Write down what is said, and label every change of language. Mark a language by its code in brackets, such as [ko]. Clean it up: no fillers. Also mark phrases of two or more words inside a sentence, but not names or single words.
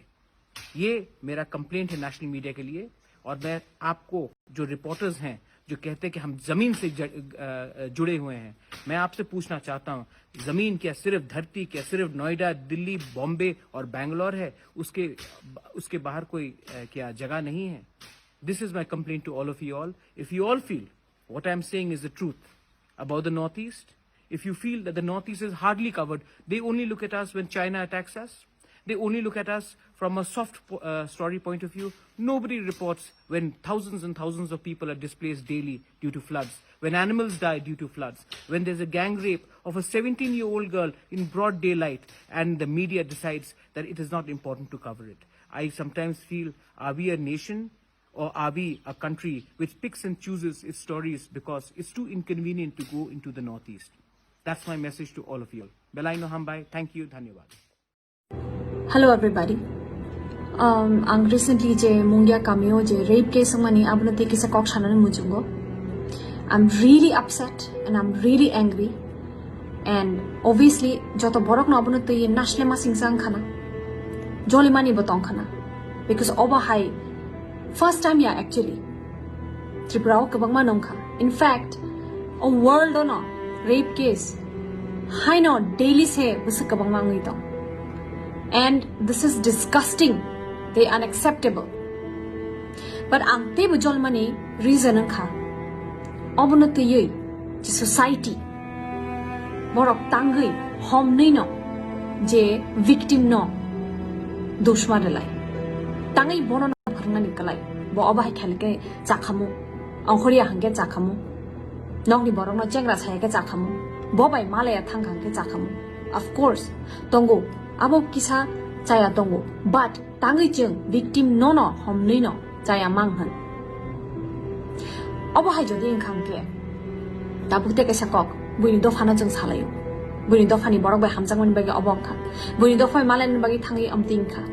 [hi] ये मेरा कंप्लेंट है [en] national media [hi] के लिए। और मैं आपको, जो रिपोर्टर्स हैं जो कहते हैं कि हम जमीन से जुड़े हुए हैं, मैं आपसे पूछना चाहता हूं, जमीन क्या सिर्फ धरती, क्या सिर्फ नोएडा, दिल्ली, बॉम्बे और बैंगलोर है? उसके बाहर कोई क्या जगह नहीं है? [en] This is my complaint to all of you all. If you all feel what I am saying is the truth about the Northeast, if you feel that the Northeast is hardly covered, they only look at us when China attacks us, they only look at us from a soft story point of view. Nobody reports when thousands and thousands of people are displaced daily due to floods, when animals die due to floods, when there's a gang rape of a 17-year-old girl in broad daylight, and the media decides that it is not important to cover it. I sometimes feel, are we a nation, or are we a country which picks and chooses its stories because it's too inconvenient to go into the Northeast? That's my message to all of you. [trp] Belai no hambai. [en] Thank you. Dhanyawad. Hello everybody. [trp] Ang recently je Mungia cameo je [en] rape case [trp] mani abno te kisa kok chana mujungo. [en] I'm really upset and I'm really angry. And obviously [trp] joto borok no abno te national ma singsang khana. Joli mani botong khana. Because oba hai [en] first time [trp] ya actually Tripura kabang manongka. [en] In fact, [trp] a world no [en] rape case [trp] hai no daily se busa kabang mangi to. [en] And this is disgusting. They unacceptable. [trp] But ang te bujol mani reason ang kha. Obono te yui je society borok tangai hom nei no je victim no doshma delai. Tangai bono ni kalai bo obai khelke chakhamu angkhoriya hangge chakhamu nongni borok no chengra sayake chakhamu bo bai malaya thangkhang ke chakhamu. [en] Of course [trp] tongo abo kisa chaya tongo, but tangai jeng victim no homnei no chaya manghan obo hai jodi inkhang ke tabukte ke sakok buini dofana jeng salayo buini dofani borok bai hamjangmani bagi obong kha buini dofai malaini bagi thangi amting kha.